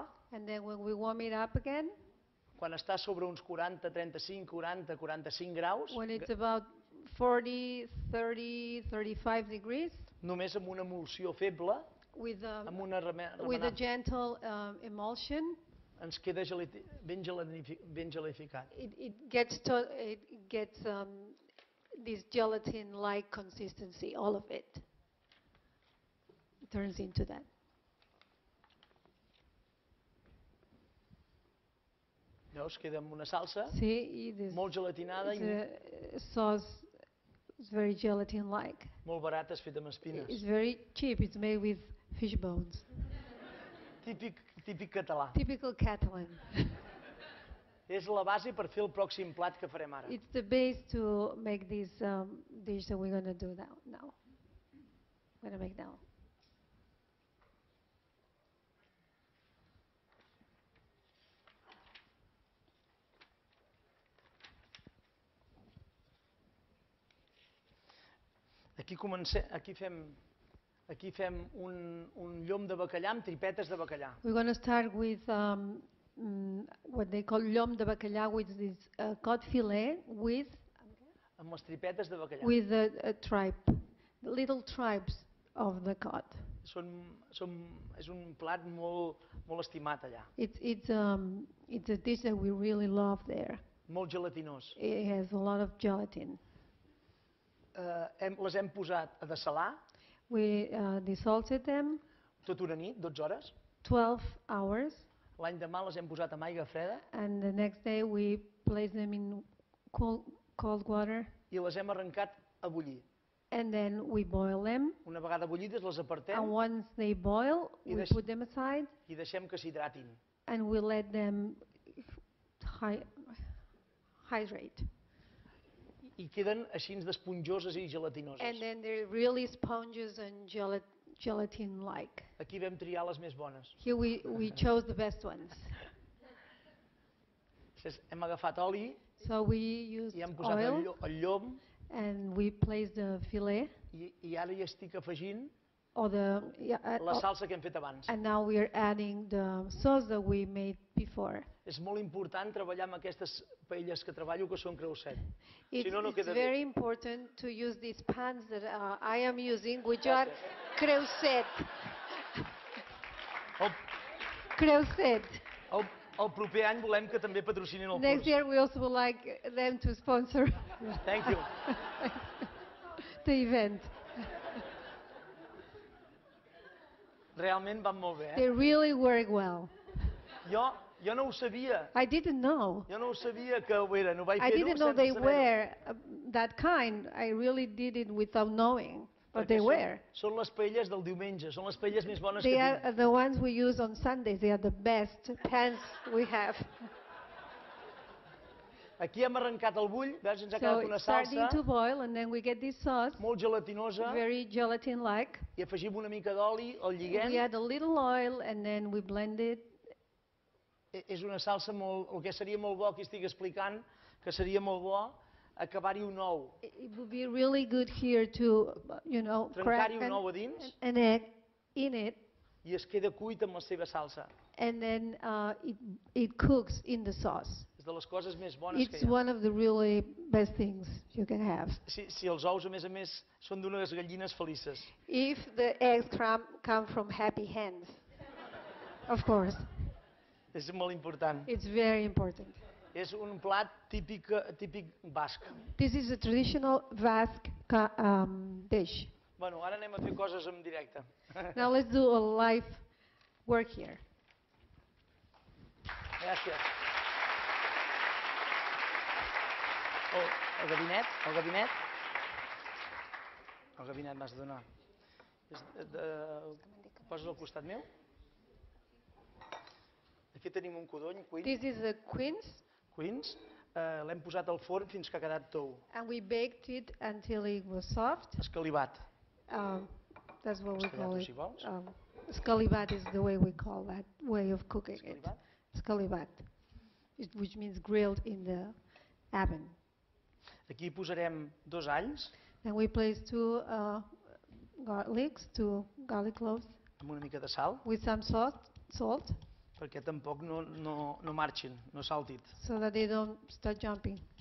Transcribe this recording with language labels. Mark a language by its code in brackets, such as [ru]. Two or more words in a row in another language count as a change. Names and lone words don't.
[en] And then when we warm it up again, [ca] quan està sobre uns 40, 35, 40, 45 graus, [en] when it's about 40, 30, 35 degrees, [ca] només amb una emulsió feble, [en] with [ca] amb una [en] with a gentle emulsion. [ca] Ens queda ben gelificat. [en] It gets this gelatin-like consistency, all of it. It turns into that. [ca] Veus, queda amb una salsa [en] See, [ca] molt gelatinada i [en] the sauce is very gelatin-like. [ca] molt barata, és feta amb espines. [en] It's very cheap. It's made with fish bones. [ca] Típic català. [en] Typical Catalan. [ca] És la base per fer el pròxim plat que farem ara. [en] It's the base to make this dish that we're going to do now. We're going to make now. [ca] Aquí fem un llom de bacallà amb tripetes de bacallà. [en] We're going to start with what they call [ca] llom de bacallà, [en] which is cod fillet [ca] Amb les tripetes de bacallà. [en] with a tribe, the little tribes of the cod. [ca] És un plat molt estimat allà. [en] It's a dish that we really love there. [ca] Molt gelatinós. [en] It has a lot of gelatin. [ca] Les hem posat a dessalar. [en] We desalted them. [ca] Tot una nit, 12 hores. [en] 12 hours. [ca] L'endemà les hem posat amb aigua freda. [en] And the next day we place them in cold water. [ca] I les hem arrencat a bullir. [en] And then we boil them. [ca] Una vegada bullides les apartem. [en] And once they boil, we put them aside. [ca] I deixem que s'hidratin. [en] And we let them hydrate. [ca] I queden així d'esponjoses i gelatinoses. [en] And then they're really sponges and gelatin-like. [ca] Aquí vam triar les més bones. [en] Here we chose the best ones. [ca] Hem agafat oli i hem posat el llom [en] and we placed the filet. [ca] I ara hi estic afegint la salsa que hem fet abans. [en] And now we are adding the sauce that we made before. [ca] És molt important treballar amb aquestes paelles que treballo, que són creuset. [en] It's very important to use these pans that I am using, which are creuset. Creuset. [ca] El proper any volem que també patrocinin el curs. [en] Next year we also would like them to sponsor Thank you. the event. [ca] Realment van molt bé. [en] They really work well. [ca] Jo no ho sabia. [en] I didn't know. [ca] Jo no ho sabia que ho eren. Ho vaig fer [en] I didn't know they were that kind. I really did it without knowing. But they were. [ca] Són les paelles del diumenge, són les paelles més bones que [en] They [ca] tinc. [en] are the ones we use on Sundays. They are the best pans we have. [ca] Aquí hem arrencat el bull, veus, ens ha [en] So [ca] quedat una [en] it's starting [ca] salsa [en] to boil, and then we get this sauce, [ca] molt gelatinosa, [en] very gelatin-like. [ca] i afegim una mica d'oli, el lliguem. [en] We add a little oil, and then we blend it. [ca] És una salsa molt... El que seria molt bo, que estic explicant, que seria molt bo, acabar-hi un ou. [en] It would be really good here to, crack [ca] Trencar-hi un ou a dins [en] an egg in it, [ca] i es queda cuit amb la seva salsa. [en] and then it cooks in the sauce. [ca] És de les coses més bones que [en] It's [ca] hi ha. [en] one of the really best things you can have. [ca] Si els ous, a més, són d'unes gallines felices. [en] If the eggs come from happy hands, of course. [ca] És molt important. [en] It's very important. [ca] És un plat típic basc. [en] This is a traditional Basque dish. [ca] Bueno, ara anem a fer coses en directe. [en] Now let's do a live work here. [ca] Gràcies. El gabinet. El gabinet m'has de donar. Poses al costat meu. Aquí tenim un codony, [en] This is a quince. [ca] L'hem posat al forn fins que ha quedat tou. [en] And we baked it until it was soft. [ca] Escalivat. [en] That's what we call Escalivat, it. [ca] si vols. [en] Scalivat is the way we call that way of cooking it. Scalivat, which means grilled in the oven. [ca] Aquí posarem 2 alls. [en] And we place 2 garlic cloves [ca] Amb una mica de sal, [en] with some salt, [ca] perquè tampoc no marxin, no saltin. [en] so that they don't start jumping.